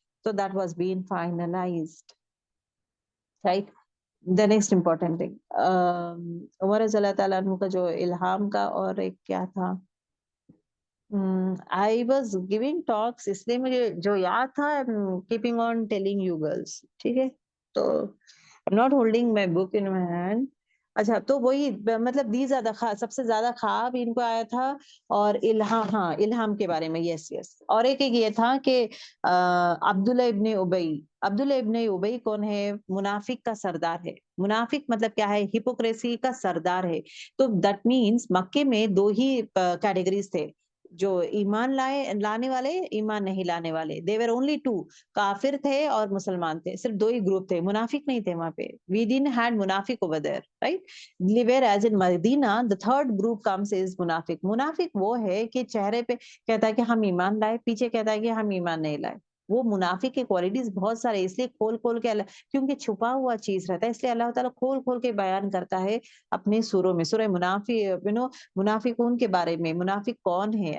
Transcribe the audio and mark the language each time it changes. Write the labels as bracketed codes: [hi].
[en] تو that was been finalised, right. The next important thing [ur] عمر رضی اللہ تعالیٰ عنہ کا جو الہام کا اور ایک کیا تھا، [en] I was giving talks [ur] اس لیے مجھے جو یاد تھا [en] keeping on telling you girls. [ur] ٹھیک ہے، تو [en] I'm not holding my book in my hand. [ur] اچھا تو وہی مطلب دیز زیادہ سب سے زیادہ خواب ان کو آیا تھا اور الہام، ہاں الہام کے بارے میں یس. اور ایک یہ تھا کہ عبداللہ ابن ابی کون ہے؟ منافق کا سردار ہے. منافق مطلب کیا ہے؟ ہپوکریسی کا سردار ہے. تو [en] that means [ur] مکے میں 2 ہی کیٹیگریز تھے، جو ایمان لانے والے، ایمان نہیں لانے والے. [en] they were only 2، [ur] کافر تھے اور مسلمان تھے. صرف 2 ہی گروپ تھے، منافق نہیں تھے وہاں پہ. [en] we didn't had منافق over there, right? whereas in Medina the third group comes is منافق. [ur] منافق وہ ہے کہ چہرے پہ کہتا ہے کہ ہم ایمان لائے، پیچھے کہتا ہے کہ ہم ایمان نہیں لائے. وہ منافق کے کوالٹیز بہت سارے، اس لیے کھول کے کیونکہ چھپا ہوا چیز رہتا ہے، اس لیے اللہ تعالیٰ کھول کے بیان کرتا ہے اپنے سوروں میں. سورہ منافقون کے بارے میں، منافق کون ہے.